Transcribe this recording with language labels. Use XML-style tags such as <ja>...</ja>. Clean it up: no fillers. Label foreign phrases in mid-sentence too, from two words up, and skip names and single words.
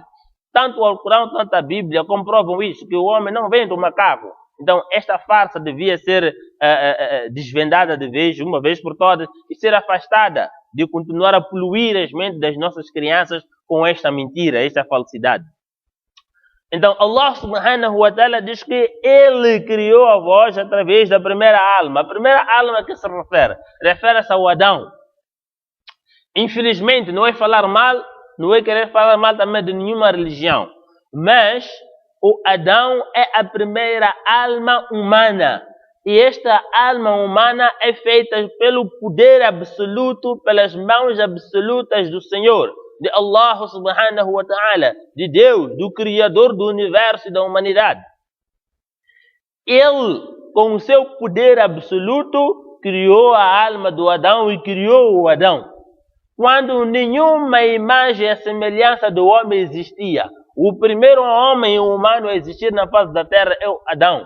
<pt>Tanto o Alcorão, tanto a Bíblia comprovam isso, que o homem não vem do macaco. Então, esta farsa devia ser desvendada de vez, uma vez por todas, e ser afastada de continuar a poluir as mentes das nossas crianças com esta mentira, esta falsidade. Então,</pt> <ar>الله سبحانه وتعالى</ar> <pt>diz que Ele criou a voz através da primeira alma. A primeira alma que se refere-se ao Adão. Infelizmente, não é falar mal, não é querer falar mal também de nenhuma religião. Mas o Adão é a primeira alma humana. E esta alma humana é feita pelo poder absoluto, pelas mãos absolutas do Senhor, de</pt> <ar>الله سبحانه وتعالى,</ar> <pt>de Deus, do Criador do universo e da humanidade. Ele, com o seu poder absoluto, criou a alma do Adão e criou o Adão. Quando nenhuma imagem e semelhança do homem existia, o primeiro homem humano a existir na face da terra é o Adão.</pt>